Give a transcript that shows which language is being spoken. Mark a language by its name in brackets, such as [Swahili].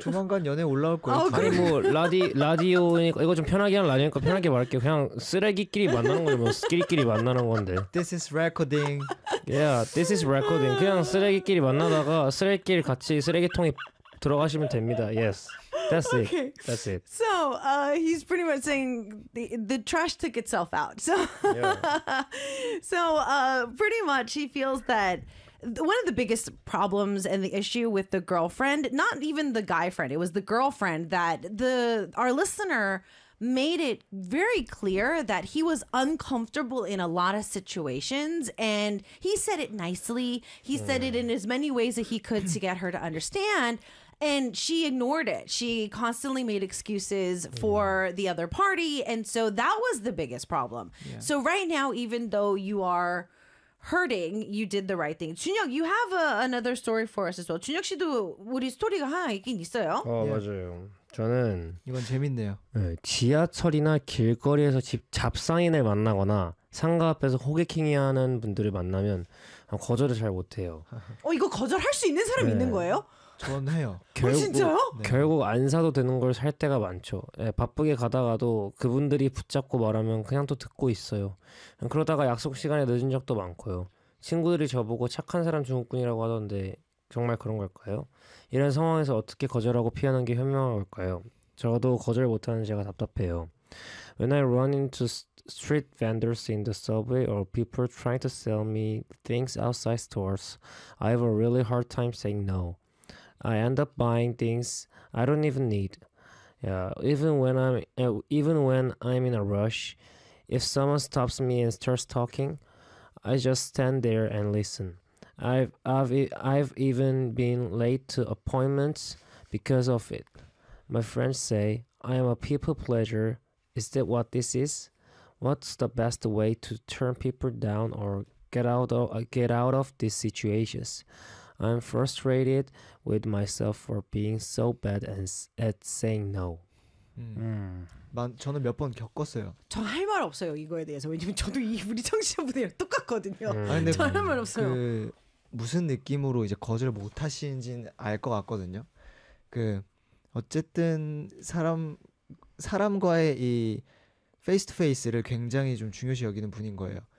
[Korean] 조만간 연애 올라올 거예요. 아니 뭐 라디오니까 이거 좀 편하게 한 라디오니까 편하게 말할게요. 그냥 쓰레기끼리 만나는 거죠. 뭐 쓰레기끼리 만나는 건데. [English] This is recording. Yeah, this is recording. [Korean] 그냥 쓰레기끼리 만나다가 쓰레기끼리 같이 쓰레기통에 들어가시면 됩니다. [English] Yes. That's okay. It. That's it. So, he's pretty much saying the trash took itself out. So, yeah. So, pretty much he feels that one of the biggest problems and the issue with the girlfriend, not even the guy friend, it was the girlfriend that our listener made it very clear that he was uncomfortable in a lot of situations, and he said it nicely. He said it in as many ways that he could to get her to understand. And she ignored it. She constantly made excuses for the other party. And so that was the biggest problem. Yeah. So right now, even though you are hurting, you did the right thing. 준혁, you have another story for us as well. [Korean] 준혁 씨도 우리 스토리가 하나 있긴 있어요. 맞아요. 저는 이건 재밌네요. 지하철이나 길거리에서 잡상인을 만나거나 상가 앞에서 호객행위하는 분들을 만나면 거절을 잘 못해요. 이거 거절할 수 있는 사람 있는 거예요? 저는 해요. 진짜요? 결국 안 사도 되는 걸 살 때가 많죠. 예, 바쁘게 가다가도 그분들이 붙잡고 말하면 그냥 또 듣고 있어요. 그러다가 약속 시간에 늦은 적도 많고요. 친구들이 저보고 착한 사람 중국군이라고 하던데 정말 그런 걸까요? 이런 상황에서 어떻게 거절하고 피하는 게 현명한 걸까요? 저도 거절 못하는 제가 답답해요. [English] When I run into street vendors in the subway or people trying to sell me things outside stores, I have a really hard time saying no. I end up buying things I don't even need. Yeah, even when I'm in a rush, if someone stops me and starts talking, I just stand there and listen. I've even been late to appointments because of it. My friends say I am a people pleaser. Is that what this is? What's the best way to turn people down or get out of these situations? I'm frustrated with myself for being so bad at saying no. [Korean] 저는 몇 번 겪었어요. 저 할 말 없어요 이거에 대해서. 왜냐면 저도 우리 청취자분이랑 똑같거든요. 저 할 말 없어요. 그 무슨 느낌으로 이제 거절을 못 하시는지는 알 것 같거든요. 그 어쨌든 사람과의 이 [English] face to face [Korean] 를 굉장히 좀 중요시 여기는 분인 거예요.